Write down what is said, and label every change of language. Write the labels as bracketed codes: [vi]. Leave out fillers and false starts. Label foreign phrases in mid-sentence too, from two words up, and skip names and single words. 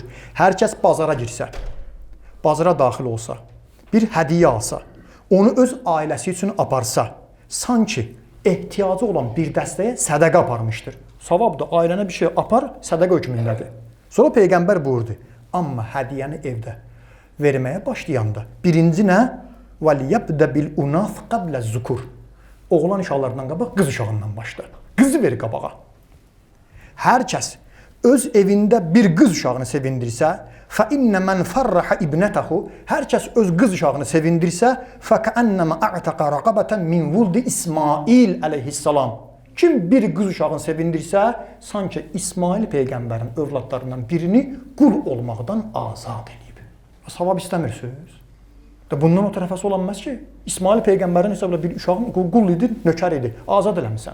[az] Hər kəs bazara girsə, bazara daxil olsa, bir hədiyyə alsa, onu öz ailəsi üçün aparsa, sanki ehtiyacı olan bir dəstəyə sədəqə aparmışdır. Savabdır, ailənə bir şey apar, sədəqə hökmündədir. Sonra Peyğəmbər buyurdu. Amma hədiyyəni evdə verməyə başlayanda birinci nə? [ar] وَلْيَبْدَ بِالْاُنَاثْ قَبْلَ الزُّكُرِ. [az] Oğlan uşaqlarından qabaq qız uşağından başla. Qızı ver qabağa. Hər kəs öz evində bir qız uşağını sevindirsə, [ar] فَإِنَّ مَنْ فَرَّحَ إِبْنَتَهُ. [az] Hər kəs öz qız uşağını sevindirsə, [ar] فَكَأَنَّمَا أَعْتَقَ رَقَبَةً مِنْ وُلْدِ İsmail əleyhissalam. [az] Kim bir qız uşağını sevindirsə, sanki İsmail Peyğəmbərin övladlarından birini qul olmaqdan azad edib. Savab istəmirsiniz? Bundan o tərəfəsi olanmaz ki, İsmail Peyğəmbərin hesabla bir uşağın qul idi, nökər idi, azad eləmişsən.